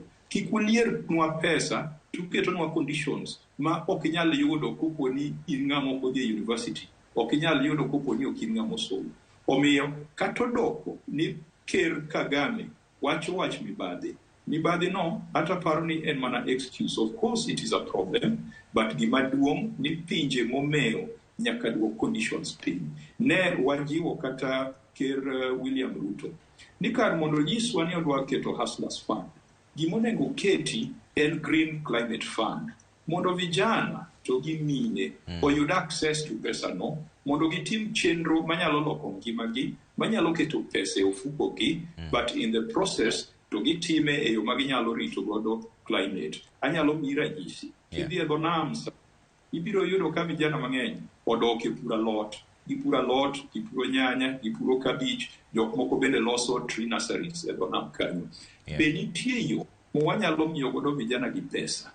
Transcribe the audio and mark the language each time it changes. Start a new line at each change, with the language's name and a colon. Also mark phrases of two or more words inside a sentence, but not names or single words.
Luo (Kenya and Tanzania): Kik ulier nwa pesa to ketonwa conditions ma ok nyal yudo kopo ni in ng'ama ok odhi e university, ok nyal yudo kopo ni ok in ng'ama osomo. Omiyo kata odoko ni Ker Kagame wacho wach mibadhi. Mibadhi no hata paro ni en mana excuse.
English: Of course it is a problem, but
Luo (Kenya and Tanzania): gimaduong' ni pinje momeo nyaka duok conditions piny. Ne wajiwo kata Ker William Ruto ni kar mondo nyiswa ni odwa keto Hustlers Fund, gimonengo keti en Green Climate Fund mondo vijana to gi mine oyud
English: access to
Luo (Kenya and Tanzania): pesa no mondo gitim chenro manyalo loko ngimagi, manyalo keto pesa e ofuko gi,
English: but in the process
Luo (Kenya and Tanzania): to gitime e yo maginyalo rito godo climate. Anyalo miyi ranyisi. Kidhi e dho nam ibiro yudo ka vijana mang'eny odok e puro alot, gipuro nyanya, gipuro kabich, jok moko bende loso
English: tree nurseries
Luo (Kenya and Tanzania): e dho nam kanyo. Be nitie yo mwanyalo miyo godo vijana gi pesa.